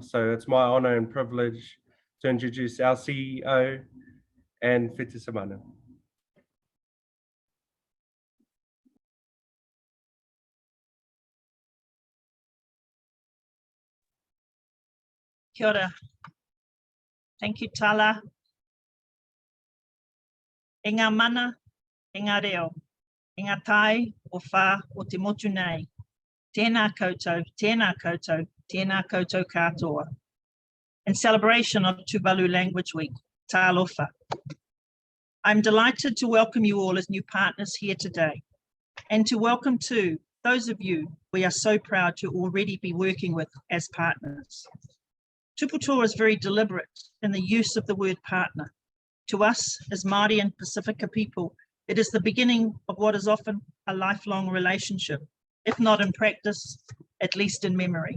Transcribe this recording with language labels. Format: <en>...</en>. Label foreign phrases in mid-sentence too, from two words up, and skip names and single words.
<en>So it's my honor and privilege to introduce our CEO and Whiti Samana.</en> <mi>Kia ora.</mi> <en>Thank you, Tala.</en> <mi>E ngā mana, e ngā reo, e ngā tai o whā o te motu nei. Tēnā koutou, tēnā koutou, tēnā koutou katoa.</mi> <en>In celebration of Tuvalu Language Week,</en> <tvl>tā alofa.</tvl> <en>I'm delighted to welcome you all as new partners here today, and to welcome too those of you we are so proud to already be working with as partners. Tuputoa is very deliberate in the use of the word partner. To us, as Māori and Pacifica people, it is the beginning of what is often a lifelong relationship, if not in practice, at least in memory.</en>